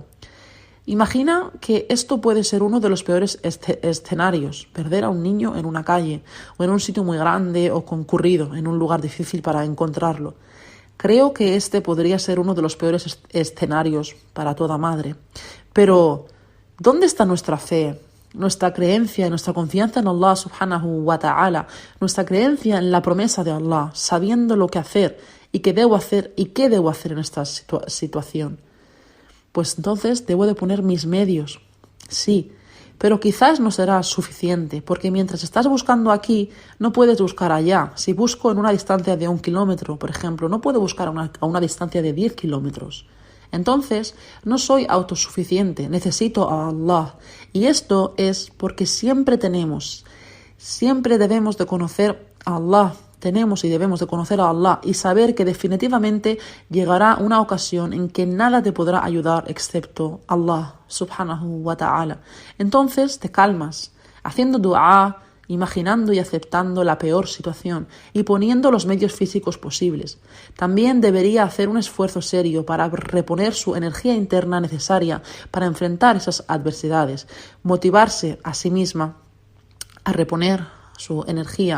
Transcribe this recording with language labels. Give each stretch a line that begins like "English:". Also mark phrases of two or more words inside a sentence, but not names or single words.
Spanish: Imagina que esto puede ser uno de los peores escenarios, perder a un niño en una calle o en un sitio muy grande o concurrido, en un lugar difícil para encontrarlo. Creo que este podría ser uno de los peores escenarios para toda madre. Pero, ¿dónde está nuestra fe? Nuestra creencia y nuestra confianza en Allah
Arabic: سبحانه وتعالى,
Spanish: nuestra creencia en la promesa de Allah, sabiendo lo que hacer y qué debo hacer en esta situación. Pues entonces debo de poner mis medios, sí, pero quizás no será suficiente, porque mientras estás buscando aquí, no puedes buscar allá. Si busco en una distancia de 1 kilómetro, por ejemplo, no puedo buscar a una distancia de 10 kilómetros. Entonces, no soy autosuficiente, necesito a Allah. Y esto es porque siempre debemos de conocer a Allah. Tenemos y debemos de conocer a Allah y saber que definitivamente llegará una ocasión en que nada te podrá ayudar excepto Allah
Arabic: سبحانه وتعالى.
Spanish: Entonces te calmas, haciendo dua, imaginando y aceptando la peor situación y poniendo los medios físicos posibles. También debería hacer un esfuerzo serio para reponer su energía interna necesaria para enfrentar esas adversidades, motivarse a sí misma a reponer su energía.